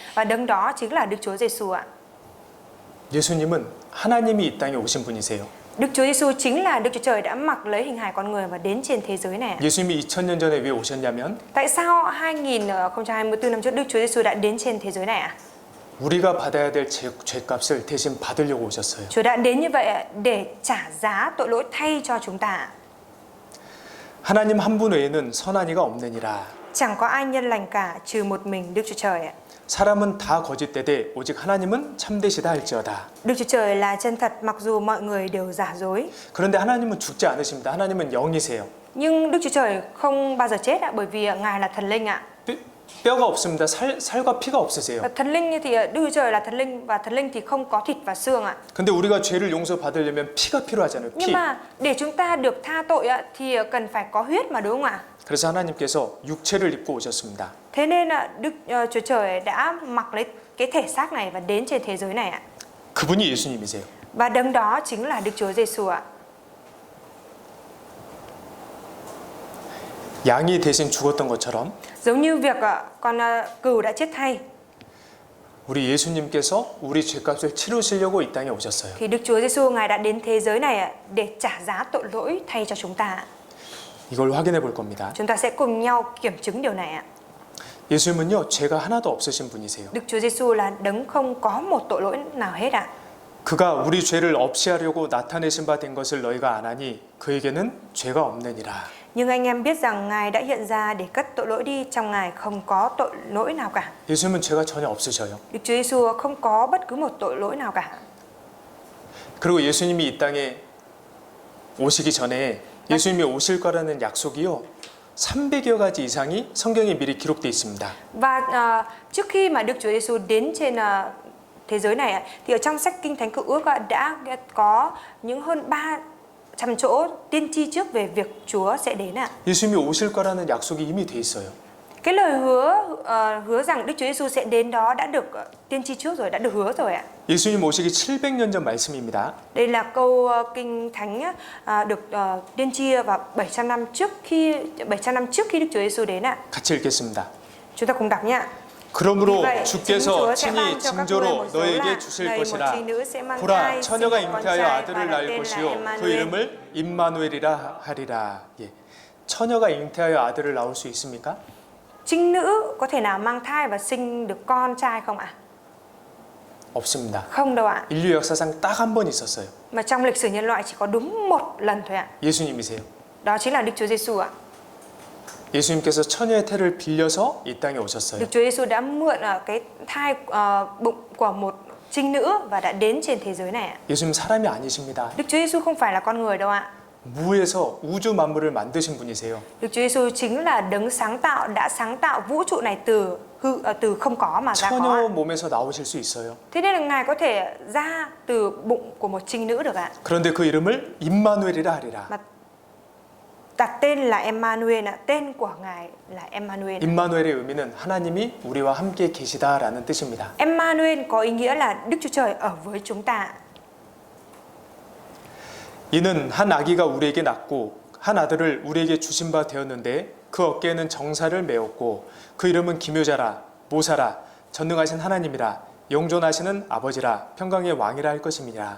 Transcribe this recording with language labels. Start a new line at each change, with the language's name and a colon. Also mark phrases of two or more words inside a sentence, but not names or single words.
Vietnamese: Và đấng đó chính là Đức Chúa Giêsu ạ.
Korean: 예수님은 하나님이 이 땅에 오신 분이세요.
Vietnamese: Đức Chúa Giêsu chính là Đức Chúa Trời đã mặc lấy hình hài con người và đến trên thế giới này ạ.
Korean: 예수님이 2000년 전에 왜 오셨냐면
Vietnamese: Tại sao 2024 năm trước Đức Chúa Giêsu đã đến trên thế giới này ạ?
Korean: 우리가 받아야 될 죄값을 대신 받으려고 오셨어요.
Vietnamese: Chúa đã đến như vậy ạ, để trả giá tội lỗi thay cho chúng ta.
Korean: 하나님 한 분 외에는 선한 이가 없느니라.
Vietnamese: Chẳng có ai nhân lành cả trừ một mình Đức Chúa Trời ạ.
Korean: 사람은 다 거짓되되 오직 하나님은 참되시다 할지어다.
Vietnamese: Đức Chúa Trời là chân thật mặc dù mọi người đều giả dối.
Korean: 그런데 하나님은 죽지 않으십니다. 하나님은 영이세요.
Vietnamese: Nhưng Đức Chúa Trời không bao giờ chết ạ, bởi vì Ngài là thần linh ạ.
Korean: 뼈가 없습니다. 살과 피가 없으세요.
Vietnamese: Thần linh thì Đức Chúa Trời là thần linh và thần linh thì không có thịt và xương ạ.
Korean: 근데 우리가 죄를 용서받으려면 피가 필요하잖아요.
Vietnamese: Nhưng
Korean: 피.
Vietnamese: mà để chúng ta được tha tội ạ thì cần phải có huyết mà đúng không ạ?
Korean: 그래서 하나님께서 육체를 입고 오셨습니다.
Vietnamese: Thế nên Đức Chúa Trời đã mặc lấy cái thể xác này và đến trên thế giới này ạ.
Korean: 그분이 예수님이세요.
Vietnamese: Và đấng đó chính là Đức Chúa Giêsu ạ.
Korean: 양이 대신 죽었던 것처럼
Vietnamese: Giống như việc con cừu đã chết thay
Korean: 우리 예수님께서 우리 죄값을 치르시려고 이 땅에 오셨어요.
Vietnamese: thì Đức Chúa Giêsu Ngài đã đến thế giới này để trả giá tội lỗi thay cho chúng ta.
Korean: 이걸 확인해 볼 겁니다.
Vietnamese: Chúng ta sẽ cùng nhau kiểm chứng điều này ạ.
Korean: 예수님은요 죄가 하나도 없으신 분이세요.
Vietnamese: Đức Chúa Giêsu là đấng không có một tội lỗi nào hết ạ.
Korean: 그가 우리 죄를 없이 하려고 나타내신 바 된 것을 너희가 아나니 그에게는 죄가 없느니라.
Vietnamese: Nhưng anh em biết rằng Ngài đã hiện ra để cất tội lỗi đi, trong Ngài không có tội lỗi nào cả.
Korean: 예수님은 죄가 전혀 없으셔요.
Vietnamese: Đức Chúa Giêsu không có bất cứ một tội lỗi nào cả.
Korean: 그리고 예수님이 이 땅에 오시기 전에 예수님이 오실 거라는 약속이요 300여 가지 이상이 성경에 미리 기록되어 있습니다.
Vietnamese: Và trước khi mà Đức Chúa Giêsu đến trên thế giới này thì ở trong sách Kinh Thánh Cựu Ước đã có những hơn 300 chỗ tiên tri trước về việc Chúa sẽ đến ạ.
Korean: 예수님이 오실 거라는 약속이 이미 돼 있어요.
Vietnamese: Cái lời hứa rằng Đức Chúa Giêsu sẽ đến đó đã được tiên tri trước rồi, đã được hứa rồi ạ.
Korean: 예수님 오시기 700년 전 말씀입니다.
Vietnamese: Đây là câu Kinh Thánh được tiên tri vào 700 năm trước khi Đức Chúa Giêsu đến ạ.
Korean: 같이 읽겠습니다.
Vietnamese: Chúng ta cùng đọc nhá.
Korean: 그러므로
Vietnamese: Vì vậy,
Korean: 주께서
Vietnamese: chính Chúa sẽ
Korean: 친히
Vietnamese: ban cho các ngươi
Korean: 징조로
Vietnamese: một dấu
Korean: 너에게
Vietnamese: lạ,
Korean: 주실
Vietnamese: này một
Korean: 것이라.
Vietnamese: chi nữ sẽ mang
Korean: 보라
Vietnamese: thai,
Korean: 처녀가
Vietnamese: sinh một con
Korean: 잉태하여
Vietnamese: trai và
Korean: 아들을
Vietnamese: đặt
Korean: 낳을
Vietnamese: tên là
Korean: 것이요 그
Vietnamese: Emmanuel.
Korean: 이름을 임마누엘이라 하리라. 예. 처녀가 잉태하여 아들을 낳을 수 있습니까?
Vietnamese: Trinh nữ có thể nào mang thai và sinh được con trai không ạ?
Korean: 없습니다.
Vietnamese: Không đâu ạ.
Korean: 인류 역사상 딱 한 번 있었어요.
Vietnamese: Mà trong lịch sử nhân loại chỉ có đúng một lần thôi ạ.
Korean: 예수님이세요.
Vietnamese: Đó chính là Đức Chúa Giêsu ạ.
Korean: 예수님께서 처녀의 태를 빌려서 이 땅에 오셨어요.
Vietnamese: Đức Chúa Giêsu đã mượn cái thai bụng của một trinh nữ và đã đến trên thế giới này ạ.
Korean: 예수님 사람이 아니십니다.
Vietnamese: Đức Chúa Giêsu không phải là con người đâu ạ.
Korean: 무에서 우주 만물을 만드신 분이세요.
Vietnamese: Đức Chúa Giêsu chính là đấng sáng tạo, đã sáng tạo vũ trụ này từ không có mà ra có.
Korean: 처녀 몸에서 나오실 수 있어요.
Vietnamese: Thế nên là Ngài có thể ra từ bụng của một trinh nữ được ạ.
Korean: 그런데 그 이름을 임마누엘이라 하리라.
Vietnamese: Mà đặt tên là Emmanuel ạ, tên của Ngài là Emmanuel.
Korean: 임마누엘의 의미는 하나님이 우리와 함께 계시다라는 뜻입니다.
Vietnamese: Emmanuel có ý nghĩa là Đức Chúa Trời ở với chúng ta.
Korean: 이는 한 아기가 우리에게 낳고 한 아들을 우리에게 주신 바 되었는데 그 어깨에는 정사를 메었고 그 이름은 기묘자라 모사라 전능하신 하나님이라 영존하시는 아버지라 평강의 왕이라 할 것임이라.